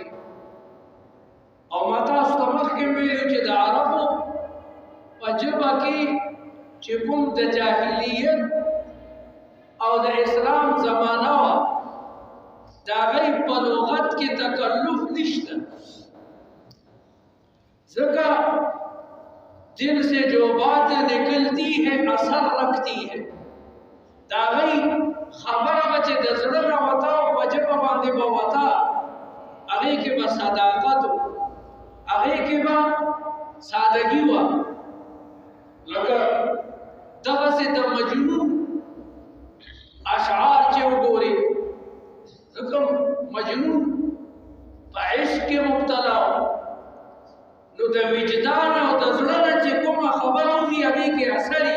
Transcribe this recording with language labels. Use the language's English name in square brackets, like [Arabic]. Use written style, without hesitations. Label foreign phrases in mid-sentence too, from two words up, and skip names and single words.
[Pashto] او ما تاسو ته مخکې ویلي چې د عربو په ژبه کې چې کوم د جاهلیت او د اسلام زمانه وه، د هغوی په لغت کې تکلف نشته، ځکه [Urdu] دل سے جو بات نکلتی ہے اثر رکھتی ہے. [Pashto] د هغوی خبره به چې د زړه نه وته او په ژبه باندې به وته، هغې کې به صداقت و، هغې کې به سادګي وه. لکه دغسې د مجنون اشعار چې وګورې، ځکه مجنون په عشق کې مبتلا و، نو د وجدان او د زړه نه چې کومه خبره وځي هغې کې اثر وي.